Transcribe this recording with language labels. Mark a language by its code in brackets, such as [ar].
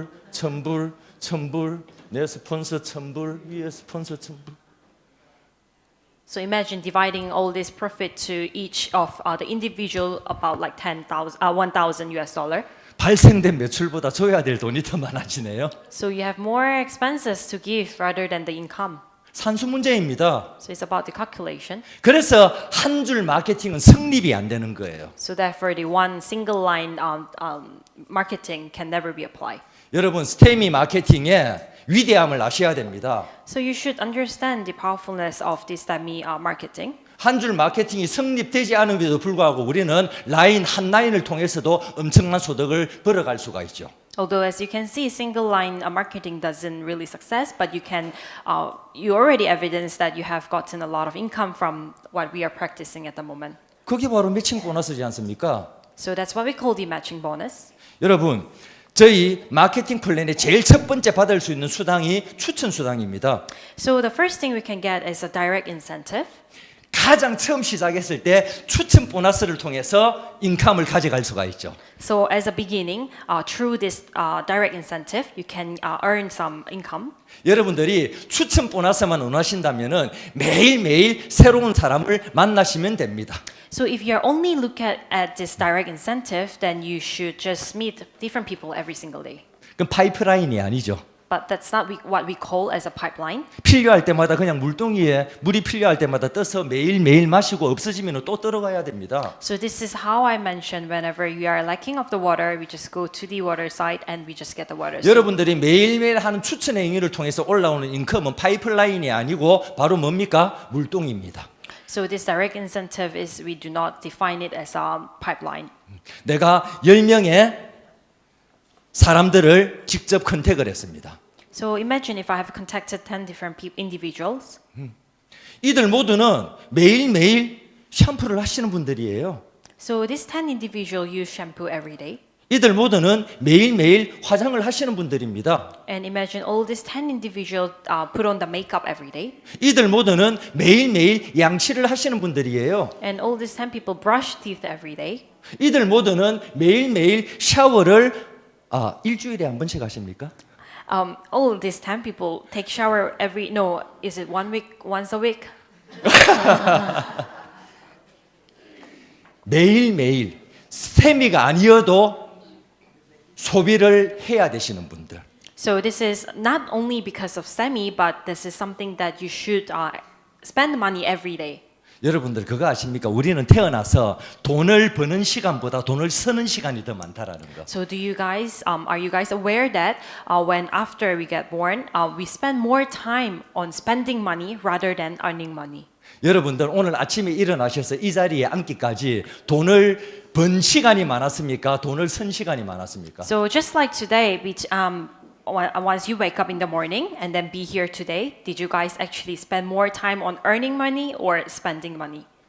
[ko] 천불, 내 스폰서 천불, 위에 스폰서 천불. [en] So imagine dividing all this profit to each of the individual about like $1,000. [ko] 발생된 매출보다 줘야 될 돈이 더 많아지네요. [en] So you have more expenses to give rather than the income. [ko] 산수 문제입니다. [en] So it's about the calculation. [ko] 그래서 한 줄 마케팅은 성립이 안 되는 거예요. [en] So therefore, the one single line marketing can never be applied. [ko] 여러분, 스테미 마케팅의 위대함을 아셔야 됩니다. [en] So you should understand the powerfulness of this Stemey marketing. [ko] 한 줄 마케팅이 성립되지 않음에도 불구하고 우리는 라인 한 라인을 통해서도 엄청난 소득을 벌어갈 수가 있죠. [en] Although, as you can see, single line marketing doesn't really success, but you already evidence that you have gotten a lot of income from what we are practicing at the moment. [ko] 그게 바로 매칭 보너스지 않습니까? [en] So that's what we call the matching bonus. [ko] 여러분, 저희 마케팅 플랜의 제일 첫 번째 받을 수 있는 수당이 추천 수당입니다. [en] So the first thing we can get is a direct incentive. [ko] 가장 처음 시작했을 때 추천 보너스를 통해서 인컴을 가져갈 수가 있죠. [en] So as a beginning, through this direct incentive, you can earn some income. [ko] 여러분들이 추천 보너스만 원하신다면은 매일매일 새로운 사람을 만나시면 됩니다. [en] So if you're only look at this direct incentive, then you should just meet different people every single day. [ko] 그럼 파이프라인이 아니죠. [en] But that's not what we call as a pipeline. [ko] 필요할 때마다 그냥 물동이에 물이 필요할 때마다 떠서 매일매일 마시고 없어지면 또 들어가야 됩니다. [en] So this is how I mentioned whenever we are lacking of the water, we just go to the water site and we just get the water. [ko] 여러분들이 매일매일 하는 추천 행위를 통해서 올라오는 인컴은 파이프라인이 아니고 바로 뭡니까? 물동입니다. [en] So this direct incentive is we do not define it as a pipeline. [ko] 내가 10명의 사람들을 직접 컨택을 했습니다. [en] So imagine if I have contacted 10 different individuals. [ko] 이들 모두는 매일매일 샴푸를 하시는 분들이에요. [en] So these 10 individuals use shampoo every day. [ko] 이들 모두는 매일매일 화장을 하시는 분들입니다. [en] And imagine all these 10 individuals put on the makeup every day. [ko] 이들 모두는 매일매일 양치를 하시는 분들이에요. [en] And all these 10 people brush teeth every day. [ko] 이들 모두는 매일매일 샤워를 일주일에 한 번씩 하십니까? [en] All these 10 people take shower is it once a week? [ko] 매일매일 스테미가 아니어도 소비를 해야 되시는 분들. [en] So this is not only because of Stemey, but this is something that you should spend money every day. [ko] 여러분들 그거 아십니까? 우리는 태어나서 돈을 버는 시간보다 돈을 쓰는 시간이 더 많다라는 거. [en] So do you guys are you guys aware that when after we get born, we spend more time on spending money rather than earning money? [ko] 여러분들 오늘 아침에 일어나셔서 이 자리에 앉기까지 돈을 번 시간이 많았습니까? 돈을 쓴 시간이 많았습니까? [en] So just like today, once you wake up in the morning and then be here today, did you guys actually spend more time on earning money or spending money?